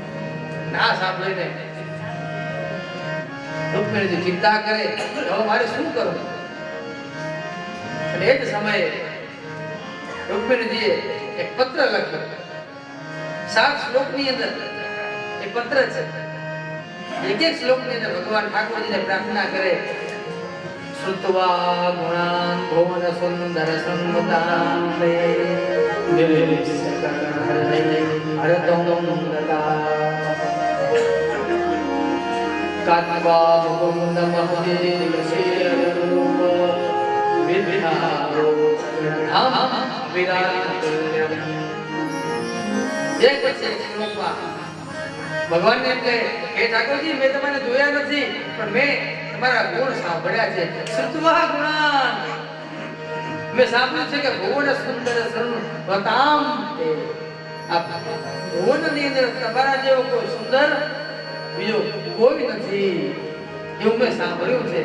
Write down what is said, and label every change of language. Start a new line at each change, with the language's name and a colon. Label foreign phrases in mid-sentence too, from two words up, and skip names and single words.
Gujarati: ના સાંભળીને રૂકમિણીજી ચિંતા કરે હવે મારે શું કરવું. અને એ જ સમયે રૂકમિણીજીએ એક પત્ર લખ્યો. 7 શ્લોકની અંદર એ પત્ર છે. એક શ્લોકની અંદર ભગવાન ઠાકોરજીને પ્રાર્થના કરે.
Sanskrit: श्रुत्वा गुणान् भुवन सुंदर संवतान्ते कात्वा मुकुन्द महतीलशीलरूप विद्यारो धाम विराट्यम्.
Gujarati: एक પછી શ્લોકમાં ભગવાન ને કહે હે ઠાકોરજી મેં તમને જોયા નથી પણ મેં તમારા ગુણ સાંભળ્યા છે.
Sanskrit: શ્રુત્વા ગુણાન
Gujarati: મેં સાંભળ્યું છે કે
Sanskrit: ભુવન સુંદર સર્વતામ
Gujarati: આ ભુવનની અંદર તમારા જેવો કોઈ સુંદર બીજો કોઈ નથી એવું મેં સાંભળ્યું છે.